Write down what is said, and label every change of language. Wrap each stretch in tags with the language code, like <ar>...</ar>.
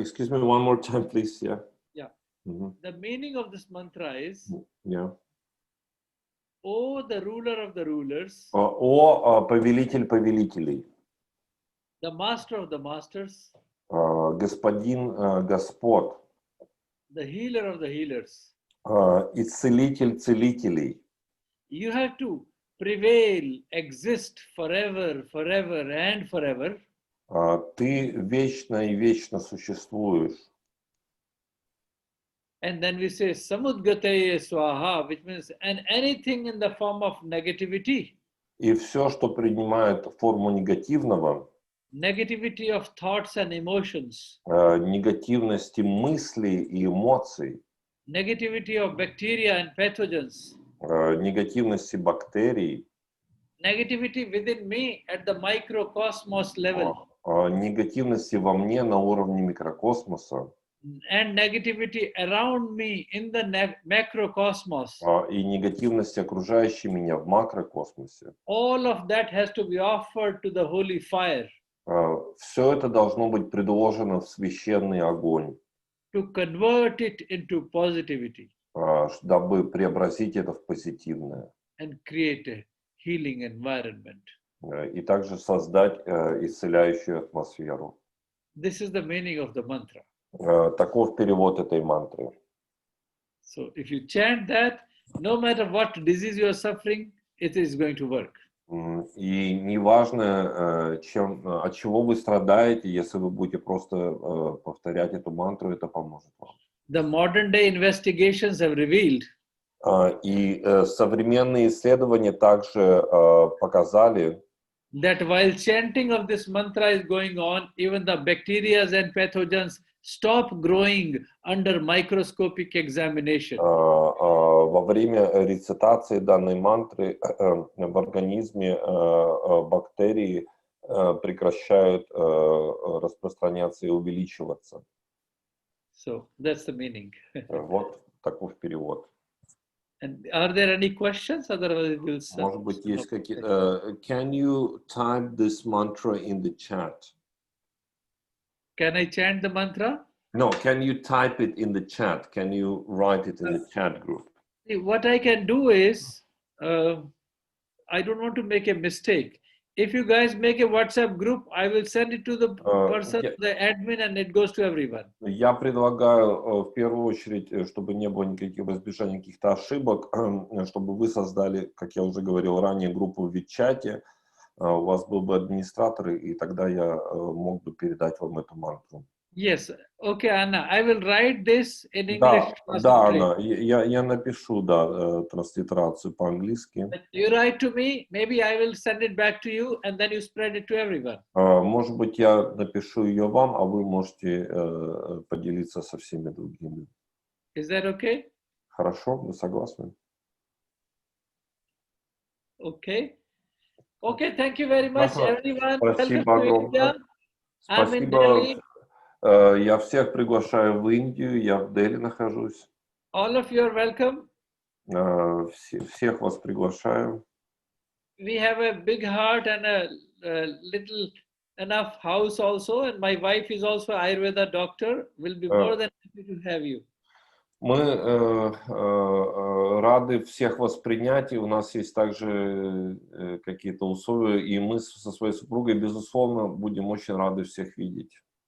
<en>Excuse me one more time, please. Yeah. Yeah. The meaning of this mantra is, Yeah. O the ruler of the rulers,</en> <ru>О повелитель повелителей.</ru> <en>The master of the masters,</en> <ru>господин господ,</ru> <en>the healer of the healers.</en> <ru>исцелитель целителей.</ru> <en>You have to prevail, exist forever, forever and forever.</en> <ru>Ты вечно и вечно существуешь.</ru> <en>And then we say Samudgataya Swaha, which means and anything in the form of negativity.</en> <ru>И все, что принимает форму негативного,</ru> <en>Negativity of thoughts and emotions.</en> <ru>Негативности мыслей и эмоций.</ru> <en>Negativity of bacteria and pathogens.</en> <ru>негативности бактерий,</ru> <en>negativity within me at the microcosmos level,</en> <ru>негативности во мне на уровне микрокосмоса,</ru> <en>and negativity around me in the macrocosmos.</en> <ru>И негативности, окружающей меня в макрокосмосе.</ru> <en>All of that has to be offered to the holy fire.</en> <ru>Все это должно быть предложено в священный огонь,</ru> <en>To convert it into positivity</en> <ru>дабы преобразить это в позитивное.</ru> <en>and create a healing environment.</en> <ru>И также создать исцеляющую атмосферу.</ru> <en>This is the meaning of the mantra.</en> <ru>Таков перевод этой мантры.</ru> <en>So if you chant that, no matter what disease you are suffering, it is going to work.</en> <ru>И неважно, от чего вы страдаете, если вы будете просто повторять эту мантру, это поможет вам.</ru> <en>The modern day investigations have revealed</en> <ru>И современные исследования также показали,</ru> <en>that while chanting of this mantra is going on, even the bacteria and pathogens stop growing under microscopic examination.</en> <ru>Во время рецитации данной мантры в организме бактерии прекращают распространяться и увеличиваться.</ru> <en>So that's the meaning.</en> <ru>Вот таков перевод.</ru> <en>And are there any questions? Otherwise, we'll stop.</en> <ru>Может быть, есть какие-то...</ru> <en>Can you type this mantra in the chat? Can I chant the mantra? No, can you type it in the chat? Can you write it in the chat group? What I can do is, I don't want to make a mistake. If you guys make a WhatsApp group, I will send it to the person, the admin, and it goes to everyone.</en> <ru>Я предлагаю в первую очередь, чтобы не было никаких избежаний каких-то ошибок, чтобы вы создали, как я уже говорил ранее, группу в Вичате. У вас был бы администратор, и тогда я мог бы передать вам эту мантру.</ru> <en>Yes. Okay, Anna. I will write this in English.</en> <ru>Да, Анна, я напишу, транслитерацию по-английски.</ru> <en>You write to me, maybe I will send it back to you, and then you spread it to everyone.</en> <ru>Может быть, я напишу ее вам, а вы можете поделиться со всеми другими.</ru> <en>Is that okay?</en> <ru>Хорошо, вы согласны?</ru> <en>Okay. Okay, thank you very much, everyone.</en> <ru>Спасибо огромное. Спасибо. Я всех приглашаю в Индию, я в Дели нахожусь.</ru> <en>All of you are welcome.</en> <ru>Всех вас приглашаю.</ru> <en>We have a big heart and a little enough house also, and my wife is also Ayurveda doctor. We'll be more than happy to have you.</en> <ru>Мы рады всех вас принять, и у нас есть также какие-то условия, и мы со своей супругой, безусловно, будем очень рады всех видеть.</ru>